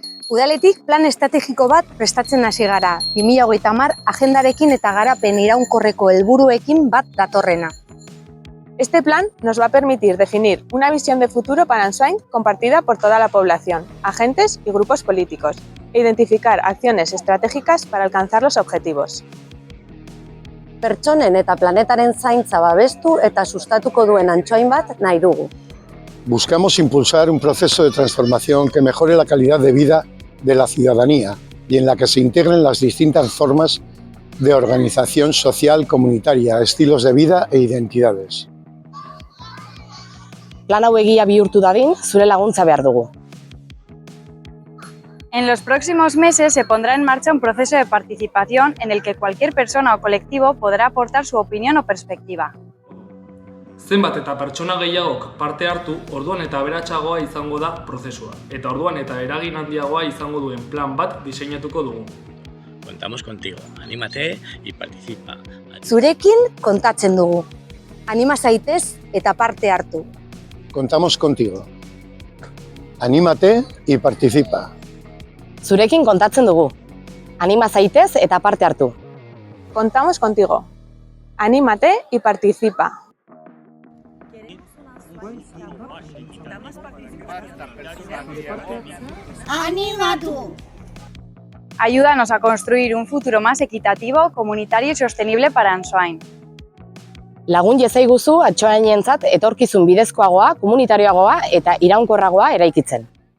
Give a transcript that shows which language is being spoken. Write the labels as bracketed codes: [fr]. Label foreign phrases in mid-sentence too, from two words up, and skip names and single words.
[eu] Udaletik plan estrategiko bat prestatzen hasi gara, 2030 agendarekin eta garapen iraunkorreko helburuekin bat datorrena. [es] Este plan nos va a permitir definir una visión de futuro para Ansoain compartida por toda la población, agentes y grupos políticos, e identificar acciones estratégicas para alcanzar los objetivos. [eu] Pertsonen eta planetaren zaintza babestu eta sustatuko duen Ansoain bat nahi dugu. [es] Buscamos impulsar un proceso de transformación que mejore la calidad de vida de la ciudadanía y en la que se integren las distintas formas de organización social comunitaria, estilos de vida e identidades. [eu] Plan hau egia bihurtu dadin, zure laguntza behar dugu. [es] En los próximos meses se pondrá en marcha un proceso de participación en el que cualquier persona o colectivo podrá aportar su opinión o perspectiva. [eu] Zenbat eta pertsona gehiagok parte hartu, orduan eta aberatsagoa izango da prozesua, eta orduan eta eragin handiagoa izango duen plan bat diseinatuko dugu. [es] Contamos contigo, anímate y participa. [eu] Zurekin kontatzen dugu. Anima zaitez eta parte hartu. [es] Contamos contigo. Anímate y participa. [eu] Zurekin kontatzen dugu. Anima zaitez eta parte hartu. [es] Contamos contigo. Anímate y participa. [eu] ¡Animatu! [es] Ayúdanos a construir un futuro más equitativo, comunitario y sostenible para Ansoain. [eu] Lagun jezaiguzu Ansoainentzat etorkizun bidezkoagoa, komunitarioagoa eta iraunkorragoa eraikitzen.